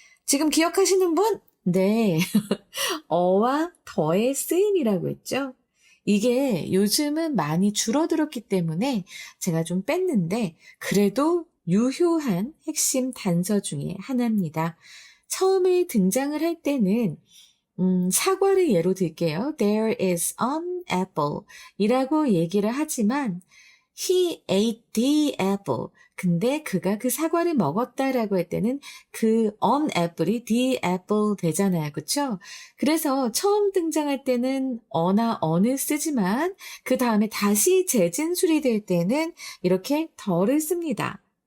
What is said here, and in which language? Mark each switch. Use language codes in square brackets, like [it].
[ko] 지금 기억하시는 분? 네. 어와 더의 쓰임이라고 했죠. 이게 요즘은 많이 줄어들었기 때문에 제가 좀 뺐는데 그래도 유효한 핵심 단서 중에 하나입니다. 처음에 등장을 할 때는 사과를 예로 들게요. [en] There is an apple [ko] 이라고 얘기를 하지만 [en] He ate the apple. [ko] 근데 그가 그 사과를 먹었다라고 할 때는 그 on apple이 [en] the apple [ko] 되잖아요. 그렇죠? 그래서 처음 등장할 때는 어나 on을 쓰지만 그 다음에 다시 재진술이 될 때는 이렇게 더를 씁니다.